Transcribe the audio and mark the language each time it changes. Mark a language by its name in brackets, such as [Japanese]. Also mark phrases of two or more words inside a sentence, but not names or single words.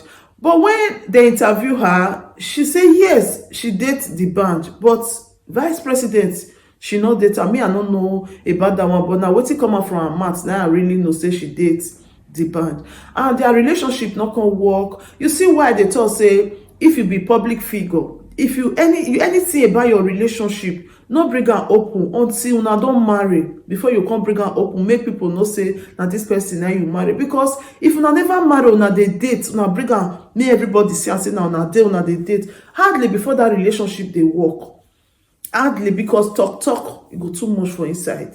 [Nigerian Pidgin] But when they interview her, she say yes, she date the band, but vice president she no date am. Me, I no know about that one, but now wetin come out from her mouth, now I really know say she dates the band, and their relationship not gonna work. You see why they talk say if you be public figure, if you anything about your relationship, no bring am open until una don marry. Before you come bring am open, make people know say na this person na you marry. Because if una never marry, una dey date, una bring am make everybody see am say na una dey date, hardly before that relationship dey work. Hardly, because talk e go too much for inside.